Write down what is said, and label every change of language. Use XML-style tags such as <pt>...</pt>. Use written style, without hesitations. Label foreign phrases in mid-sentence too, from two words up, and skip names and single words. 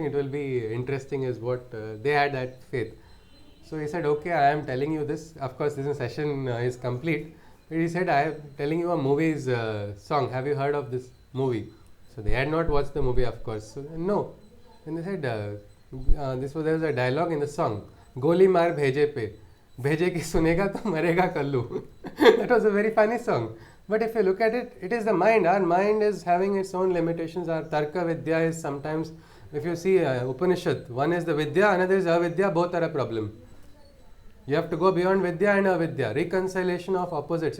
<en>It will be interesting, is what they had that faith. So he said, okay, I am telling you this. Of course, this session is complete. But he said, I am telling you a movie's song. Have you heard of this movie? So they had not watched the movie, of course. So, no. And they said, there was a dialogue in the song.</en> <hi>गोली मार भेजे पे। भेजे की सुनेगा तो मरेगा कल्लू.</hi> <en>That was a very funny song. But if you look at it, it is the mind. Our mind is having its own limitations. Our</en> <sa>तर्क विद्या</sa> <en>is sometimes, if you see Upanishad, one is the Vidya, another is Avidya, both are a problem. You have to go beyond Vidya and Avidya. Reconciliation of opposites.</en>